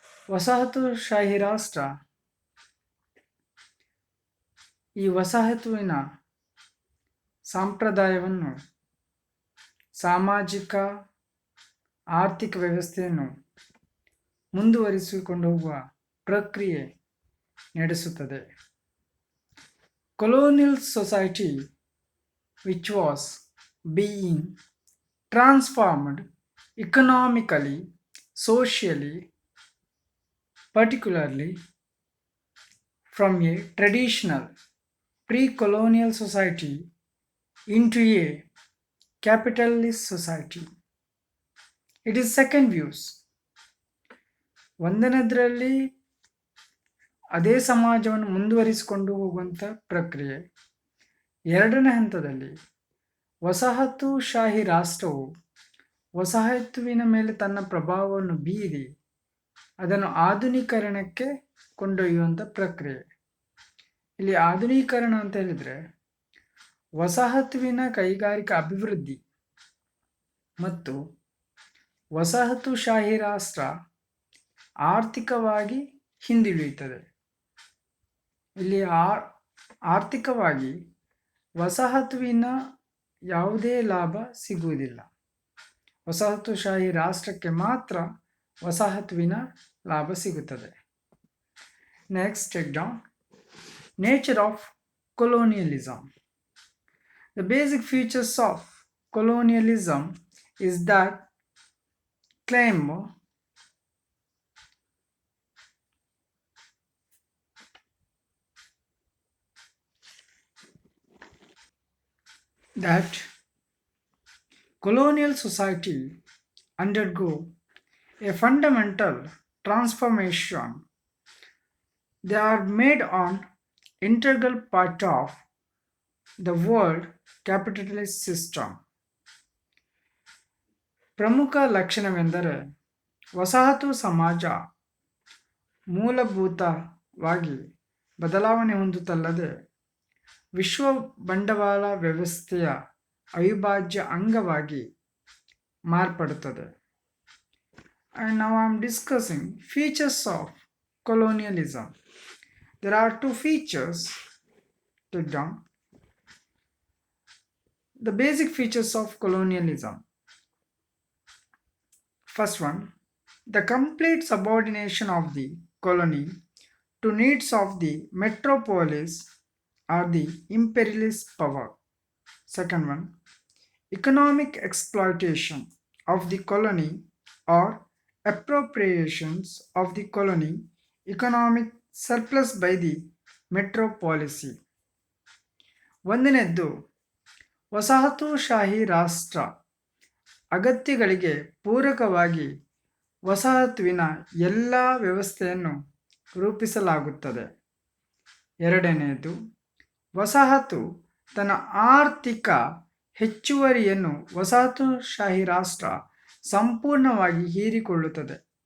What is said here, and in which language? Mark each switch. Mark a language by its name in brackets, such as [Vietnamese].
[Kannada] ವಸಾಹತುಶಾಹಿ ರಾಷ್ಟ್ರ ಈ ವಸಾಹತುವಿನ ಸಂಪ್ರದಾಯವನ್ನು, ಸಾಮಾಜಿಕ ಆರ್ಥಿಕ ವ್ಯವಸ್ಥೆಯನ್ನು ಮುಂದುವರಿಸಿಕೊಂಡು ಹೋಗುವ ಪ್ರಕ್ರಿಯೆ ನಡೆಸುತ್ತದೆ. [English] Colonial society, which was being transformed economically, socially, particularly from a traditional pre-colonial society into a capitalist society. It is second views. [Kannada] ಒಂದನೇದರಲ್ಲಿ ಅದೇ ಸಮಾಜವನ್ನು ಮುಂದುವರಿಸಿಕೊಂಡು ಹೋಗುವಂಥ ಪ್ರಕ್ರಿಯೆ. ಎರಡನೇ ಹಂತದಲ್ಲಿ ವಸಾಹತುಶಾಹಿ ರಾಷ್ಟ್ರವು ವಸಾಹತುವಿನ ಮೇಲೆ ತನ್ನ ಪ್ರಭಾವವನ್ನು ಬೀರಿ ಅದನ್ನು ಆಧುನೀಕರಣಕ್ಕೆ ಕೊಂಡೊಯ್ಯುವಂಥ ಪ್ರಕ್ರಿಯೆ. ಇಲ್ಲಿ ಆಧುನೀಕರಣ ಅಂತ ಹೇಳಿದರೆ ವಸಾಹತುವಿನ ಕೈಗಾರಿಕಾ ಅಭಿವೃದ್ಧಿ ಮತ್ತು ವಸಾಹತುಶಾಹಿ ರಾಷ್ಟ್ರ ಆರ್ಥಿಕವಾಗಿ ಹಿಂದುಳಿಯುತ್ತದೆ. ಇಲ್ಲಿ ಆರ್ಥಿಕವಾಗಿ ವಸಾಹತುವಿನ ಯಾವುದೇ ಲಾಭ ಸಿಗುವುದಿಲ್ಲ. ವಸಾಹತುಶಾಹಿ ರಾಷ್ಟ್ರಕ್ಕೆ ಮಾತ್ರ ವಸಾಹತುವಿನ ಲಾಭ ಸಿಗುತ್ತದೆ. [English] Next, take down nature of colonialism. The basic features of colonialism is that claim that colonial society undergo a fundamental transformation. They are made an integral part of the world capitalist system. [Kannada] ಪ್ರಮುಖ ಲಕ್ಷಣವೆಂದರೆ ವಸಾಹತು ಸಮಾಜ ಮೂಲಭೂತವಾಗಿ ಬದಲಾವಣೆ ಹೊಂದುತ್ತಲ್ಲದೆ ವಿಶ್ವ ಬಂಡವಾಳ ವ್ಯವಸ್ಥೆಯ ಅವಿಭಾಜ್ಯ ಅಂಗವಾಗಿ ಮಾರ್ಪಡುತ್ತದೆ. [English] And now I am discussing features of colonialism. There are two features. Take down the basic features of colonialism. First one, the complete subordination of the colony to needs of the metropolis or the imperialist power. Second one, economic exploitation of the colony or appropriations of the colony economic surplus by the metropolicy. [Kannada] ಒಂದನೇದ್ದು, ವಸಾಹತುಶಾಹಿ ರಾಷ್ಟ್ರ ಅಗತ್ಯಗಳಿಗೆ ಪೂರಕವಾಗಿ ವಸಾಹತುವಿನ ಎಲ್ಲ ವ್ಯವಸ್ಥೆಯನ್ನು ರೂಪಿಸಲಾಗುತ್ತದೆ. ಎರಡನೆಯದು, ವಸಾಹತು ತನ್ನ ಆರ್ಥಿಕ ಹೆಚ್ಚುವರಿಯನ್ನು ವಸಾಹತುಶಾಹಿ ರಾಷ್ಟ್ರ ಸಂಪೂರ್ಣವಾಗಿ ಹೀರಿಕೊಳ್ಳುತ್ತದೆ.